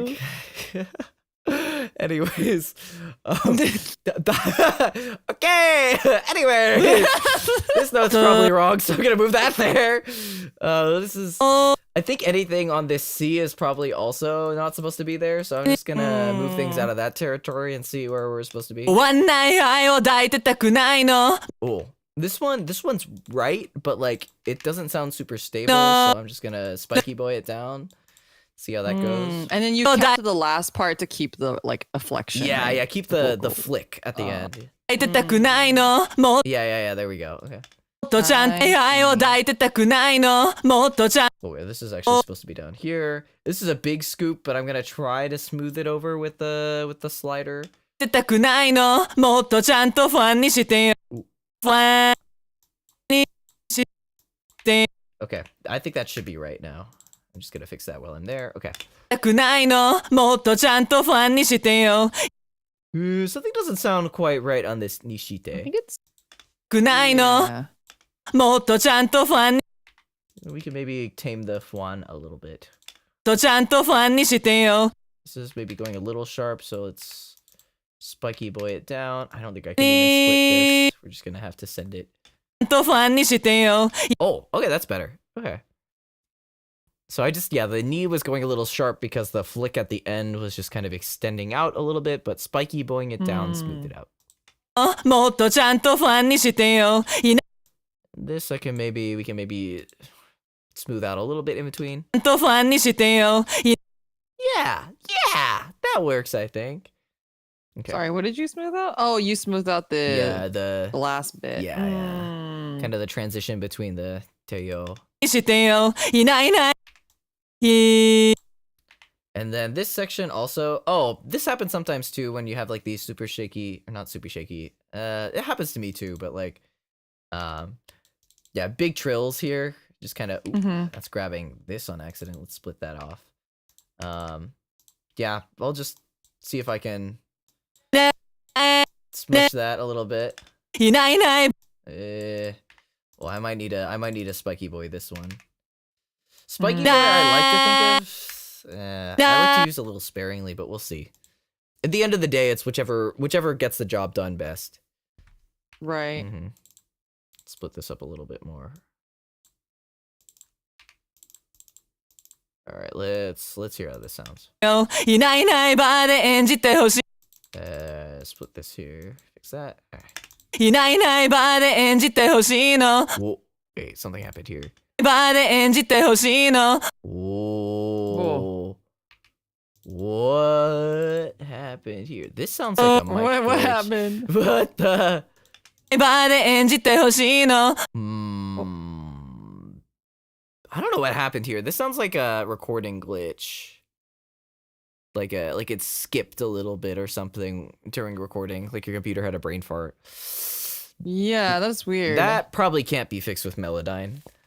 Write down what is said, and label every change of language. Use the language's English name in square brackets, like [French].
[English] Okay. Anyways, okay. Anyway, this note's probably wrong, so I'm gonna move that there. This is. I think anything on this C is probably also not supposed to be there, so I'm just gonna move things out of that territory and see where we're supposed to be. [Japanese] 終わんない愛を抱いてたくないの Oh, [English] This one's right, but like it doesn't sound super stable, so I'm just gonna spiky boy it down. See how that goes. And then you kept to the last part to keep the like afflection. Yeah, right? yeah, keep the flick at the end. [Japanese] 抱いてたくないのもっ [English] Yeah, there we go. Okay. [Japanese] とちゃんと愛を抱いてたくないのもっとちゃん [English] Oh wait, this is actually supposed to be down here. This is a big scoop, but I'm gonna try to smooth it over with the slider. [Japanese] てたくないのもっとちゃんとファンにしてよファンにして [English] Okay, I think that should be right now. I'm just gonna fix that while I'm there. Okay. [Japanese] たくないのもっとちゃんとファンにしてよ [English] Something doesn't sound quite right on this I [Japanese] nishite. [English] think it's [Japanese] くないの [English] yeah. [Japanese] もっとちゃんとファンに [English] We can maybe tame the fuan a little bit. [Japanese] とちゃんとファンにしてよ [English] This is maybe going a little sharp, so let's spiky boy it down. I don't think I can even split this. We're just gonna have to send it. [Japanese] とファンにしてよ [English] Oh, okay, that's better. Okay. So the knee was going a little sharp because the flick at the end was just kind of extending out a little bit, but spiky boying it down smoothed it out. [Japanese] もっとちゃんとファンにしてよいな [English] This we can maybe smooth out a little bit in between. [Japanese] とファンにしてよい [English] Yeah, that works, I think. Okay. Sorry, what did you smooth out? Oh, you smoothed out Yeah, the last bit. yeah. Kind of the transition between the Teo. [Japanese] してよいないいないい [English] And then this section also, oh, this happens sometimes too when you have like these super shaky, or not super shaky. It happens to me too, but like, yeah, big trills here. Just kind of, that's grabbing this on accident. Let's split that off. Yeah, I'll just see if I can smush that a little bit. [Japanese] いないいない [English] Well, I might need a spiky boy this one. Spiky boy, I like to think of. I like to use a little sparingly, but we'll see. At the end of the day, it's whichever gets the job done best. Right. Split this up a little bit more. All right, let's hear how this sounds. [Japanese] いないいないバーで演じてほし [English] Split this here. Fix that. All right. [Japanese] いいないいないバーで演じてほしいの Whoa. [English] Wait, something happened here. [Japanese] バーで演じてほしいの [English] Whoa. What happened here? This sounds like a mic What glitch. happened? What the? [Japanese] バーで演じてほしいの [English] I don't know what happened here. This sounds like a recording glitch. Like it skipped a little bit or something during recording. Like your computer had a brain fart. Yeah, that's weird. That probably can't be fixed with Melodyne.